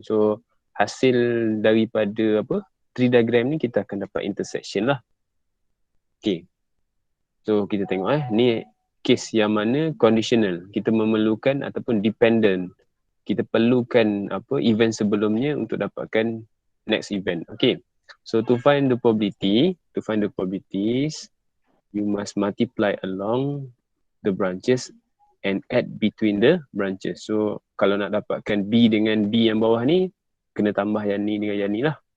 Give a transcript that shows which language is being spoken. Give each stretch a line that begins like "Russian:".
Malay: So hasil daripada apa tree diagram ni kita akan dapat intersection lah. Okay. So kita tengok ni case yang mana conditional. Kita memerlukan ataupun dependent. Kita perlukan apa event sebelumnya untuk dapatkan next event. Okay.
English: So to find the probabilities, you must multiply along the branches and add between the branches.
Malay: So kalau nak dapatkan B dengan B yang bawah ni, kena tambah yang ni dengan yang ni lah.